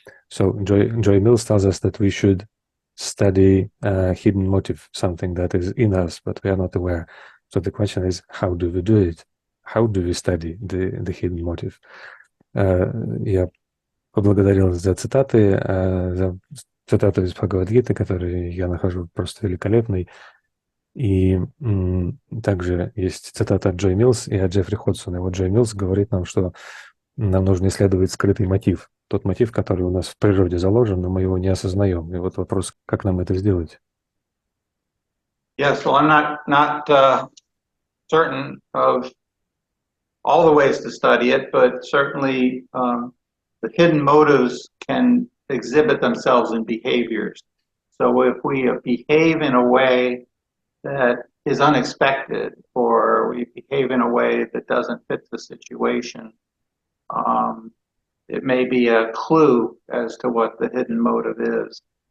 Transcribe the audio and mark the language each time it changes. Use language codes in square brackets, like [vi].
[en] So Joy Mills tells us that we should study hidden motive, something that is in us, but we are not aware. So the question is, how do we do it? How do we study the hidden motive? [ru] Я поблагодарил за цитаты, за цитату из Бхагавад-гиты, которые я нахожу просто великолепной. И также есть цитата от Джой Миллс и от Джеффри Ходсона. И вот Джой Миллс говорит нам, что нам нужно исследовать скрытый мотив. Тот мотив, который у нас в природе заложен, но мы его не осознаем. И вот вопрос, как нам это сделать? [en] Yes, well, I'm not certain of all the ways to study it, but certainly the hidden motives can exhibit themselves in behaviors. So if we behave in a way that is unexpected, or we behave in a way that doesn't fit the situation, it may be a clue as to what the hidden motive is.